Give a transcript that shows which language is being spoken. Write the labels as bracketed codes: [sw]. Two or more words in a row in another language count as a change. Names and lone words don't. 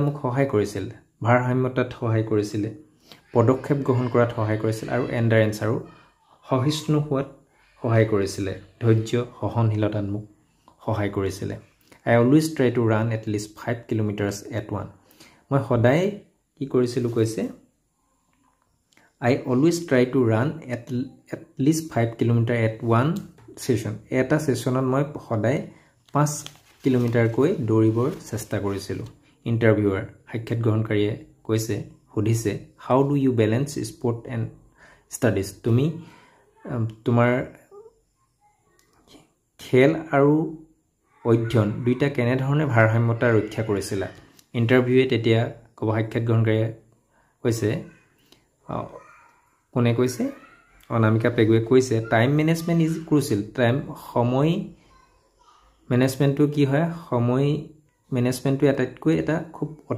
[as] মোক সহায় কৰিছিল ভাৰসাম্যতাত সহায় কৰিছিলে পদক্ষেপ গ্ৰহণ কৰাত সহায় কৰিছিল আৰু এণ্ডাৰেঞ্চ আৰু সহিষ্ণু হোৱাত সহায় কৰিছিলে ধৈৰ্য সহনশীলতাত মোক সহায় কৰিছিলে [en] I always try to run at least 5 kilometers at one [as] মই সদায় কি কৰিছিলোঁ কৈছে [en] I always try to run at least 5 kilometer at one session. [as] এটা সেশনত মই সদায় 5 কিলোমিটাৰ কৈ দৌৰিবৰ চেষ্টা কৰিছিলোঁ ইণ্টাৰভিউৱাৰ সাক্ষাৎ গ্ৰহণকাৰীয়ে সুধিছে [en] how do you balance sport and studies [as] তুমি তোমাৰ খেল আৰু অধ্যয়ন দুইটা কেনে ধৰণে ভাৰসাম্যতা ৰক্ষা কৰিছিলা ইণ্টাৰভিউৱে তেতিয়া সাক্ষাৎ গ্ৰহণকাৰীয়ে কোনে কৈছে অনামিকা পেগুৱে কৈছে [en] time management is crucial [as] সময় মেনেজমেন্টটো কি হয় সময় মেনেজমেন্টটো এটা খুব অতি